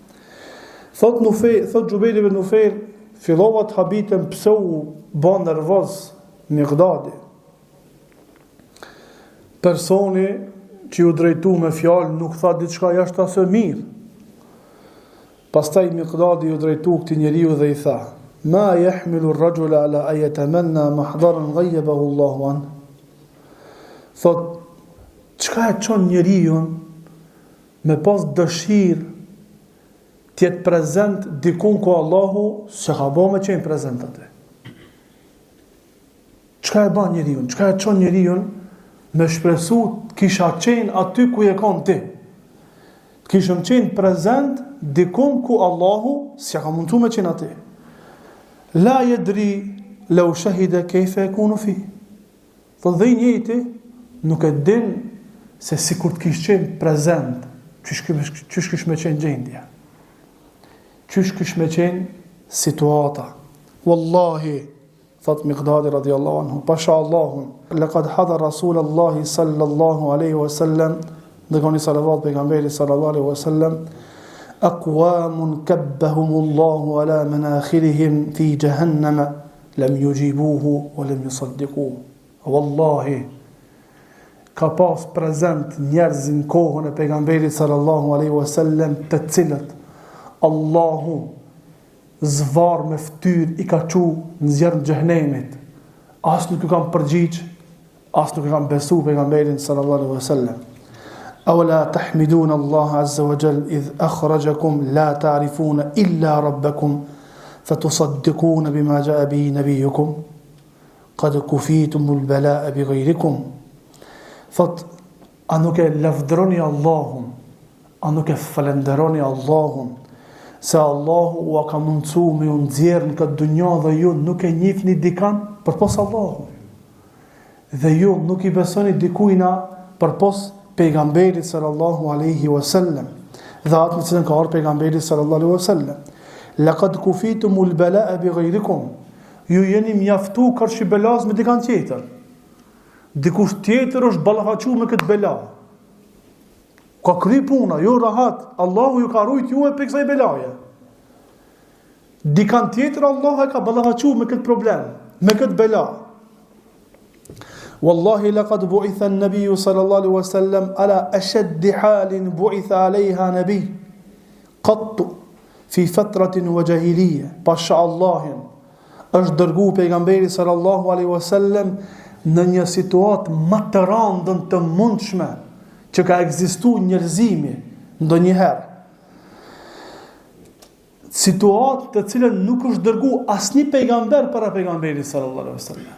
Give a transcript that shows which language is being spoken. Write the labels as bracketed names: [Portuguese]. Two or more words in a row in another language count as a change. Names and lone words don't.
[Albanian] Thot Jubair ibn Nufejr, fillova të habitem pse u bë nervoz Miqdadi. Personi që u drejtu me fjalë nuk tha diçka jashtë asë mirë. Pastaj Miqdadi u drejtu këtij njeriu dhe i tha: [Arabic] "ما يحمل الرجل على أن يتمنى محضرا غيبه الله عن." [Albanian] Thot, çka e çon njeriu me pas dëshirë të jetë prezent dikun ku Allahu s'e ka bë me qenë prezent atë. Çka e bën njeriu? Çka e çon njeriu me shpresu kisha qenë aty ku je kon ti? Kishëm qenë prezent dikun ku Allahu s'ja ka mundu me qenë aty. [Arabic] لا يدري لو شهد كيف يكون في. [Albanian] Thot dhe i njëjti nuk e din se si kur të kishë qenë prezent, qysh kish me qenë gjendja, qysh kish me qenë situata. Wallahi, thot Miqdadi [Arabic] رضي الله عنه, [Albanian] pasha Allahun, [Arabic] لقد حضر رسول الله صلى الله عليه وسلم, [Albanian] dhe koni salavat pejgamberi [Arabic] صلى الله عليه وسلم أقوام كبهم الله على مناخرهم في جهنم لم يجيبوه ولم يصدقوه. [Albanian] Wallahi, ka pas prezent njerëz në kohën e pejgamberit [Arabic] صلى الله عليه وسلم [Albanian] të cilët Allahu zvar me fytyr i ka çu në zjarrin e xhenemit. As nuk i kanë përgjigj, as nuk i kanë besu pejgamberin [Arabic] صلى الله عليه وسلم. أولا تحمدون الله عز وجل إذ أخرجكم لا تعرفون إلا ربكم فتصدقون بما جاء به نبيكم قد كفيتم البلاء بغيركم. [Albanian] Thot, a nuk e lavdëroni Allahun, a nuk e falenderoni Allahun, se Allahu u ka mundësu me ju nxjerrë në këtë dunja dhe ju nuk e njihni dikan përpos Allahut. Dhe ju nuk i besoni dikujna përpos pejgamberit [Arabic] صلى الله عليه وسلم. [Albanian] Dhe atë në cilën ka ardhur pejgamberi [Arabic] صلى الله عليه وسلم. لقد كفيتم البلاء بغيركم. [Albanian] Ju jeni mjaftu kërshi belas me dikan tjetër. Dikush tjetër është ballafaqur me këtë bela. Ka kry puna, jo rahat. Allahu ju ka rujt ju e për kësaj belaje. Dikan tjetër Allah e ka ballafaqur me këtë problem, me këtë bela. [Arabic] والله لقد بعث النبي صلى الله عليه وسلم على أشد حال بعث عليها نبي قط في فترة وجاهلية. [Albanian] Pasha Allahin është dërgu pejgamberi [Arabic] صلى الله عليه وسلم [Albanian] në një situatë më të rëndën të mundshme që ka ekzistuar njerëzimi ndonjëherë. Situatë të cilën nuk është dërgu asnjë pejgamber para pejgamberit [Arabic] صلى الله عليه وسلم.